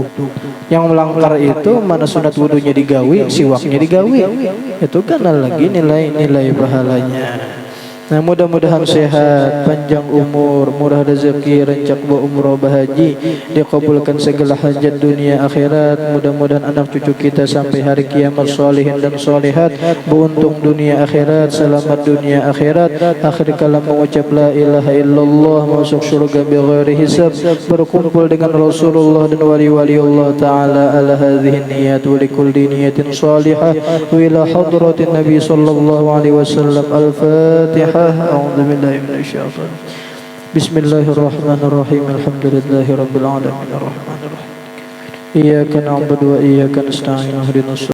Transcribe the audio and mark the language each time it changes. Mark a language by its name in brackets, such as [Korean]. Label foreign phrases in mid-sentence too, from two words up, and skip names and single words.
[Banjar] Yang melanggar itu mana sunat wudunya digawi, siwaknya digawi. [Indonesian] Itu kan lagi nilai pahalanya. Nah, mudah-mudahan sehat, panjang umur, murah rezeki, [Banjar] rancak umroh bahaji, [Indonesian] dikabulkan segala hajat dunia akhirat. Mudah-mudahan anak cucu kita sampai hari kiamat salihin dan salihat, beruntung dunia akhirat, selamat dunia akhirat. Akhir kalam mengucap [Arabic] لا إله إلا الله, [Indonesian] masuk surga [Arabic] بغير حساب, [Indonesian] berkumpul dengan Rasulullah dan wali-wali Allah taala [Arabic] على هذه نية ولكل نية صالحة وإلى حضرة النبي صلى الله عليه وسلم. Al-Fatihah. أعوذ بالله من الشيطان. بسم الله الرحمن الرحيم. الحمد لله رب العالمين الرحمن الرحيم إياك نعبد وإياك نستعين اهدنا